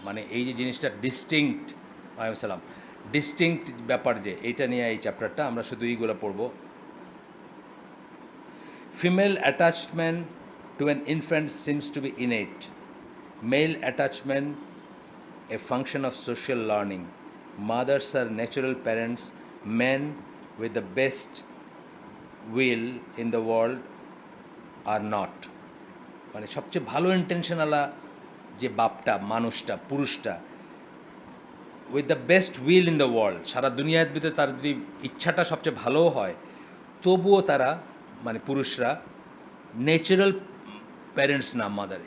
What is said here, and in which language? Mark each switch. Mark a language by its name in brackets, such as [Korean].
[Bangla] মানে এই যে জিনিসটা ডিস্টিংক্ট, সালাম, ডিস্টিংক্ট ব্যাপার, যে এইটা নিয়ে এই চ্যাপ্টারটা আমরা শুধু এইগুলো পড়বো। [English] Female attachment to an infant seems to be innate, male attachment a function of social learning. Mothers are natural parents. Men with the best will in the world are not. [Bangla] মানে সবচেয়ে ভালো ইন্টেনশনালা যে বাপটা, মানুষটা, পুরুষটা, [English] with the best will in the world, [Bangla] সারা দুনিয়ার ভিতরে তার যদি ইচ্ছাটা সবচেয়ে ভালোও হয়, তবুও তারা মানে পুরুষরা ন্যাচারাল প্যারেন্টস না, মাদার।